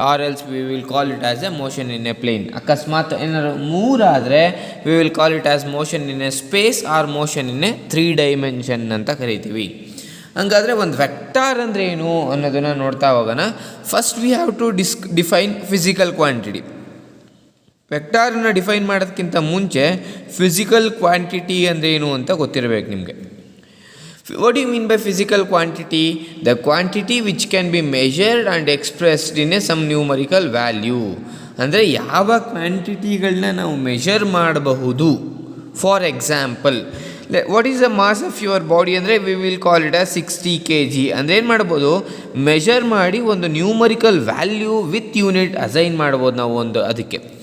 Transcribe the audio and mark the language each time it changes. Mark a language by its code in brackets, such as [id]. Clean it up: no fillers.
[en] Or else we will call it as a motion in a plane. [kn] ಅಕಸ್ಮಾತ್ ಏನಾದ್ರು 3 ಆದರೆ [en] we will call it as motion in a space or motion in a 3 dimension [kn] ಅಂತ ಕರಿತೀವಿ. ಹಂಗಾದರೆ ಒಂದು vector ಅಂದರೆ ಏನು ಅನ್ನೋದನ್ನು ನೋಡ್ತಾ ಹೋಗೋಣ. [en] First we have to define physical quantity. [kn] ವೆಕ್ಟಾರನ್ನು define ಮಾಡೋದಕ್ಕಿಂತ ಮುಂಚೆ ಫಿಸಿಕಲ್ ಕ್ವಾಂಟಿಟಿ ಅಂದರೆ ಏನು ಅಂತ ಗೊತ್ತಿರಬೇಕು ನಿಮಗೆ. [en] What do you mean by physical quantity? The quantity which can be measured and expressed in some numerical value. [kn] ಅಂದರೆ ಯಾವ ಕ್ವಾಂಟಿಟಿಗಳನ್ನ ನಾವು ಮೆಷರ್ ಮಾಡಬಹುದು. [en] for example, what is the mass of your body [kn] ಅಂದರೆ [en] We will call it as 60 kg. [kn] ಅಂದರೆ ಏನು ಮಾಡ್ಬೋದು, measure ಮಾಡಿ ಒಂದು [en] numerical value with unit assign [kn] ಮಾಡ್ಬೋದು ನಾವು ಒಂದು ಅದಕ್ಕೆ.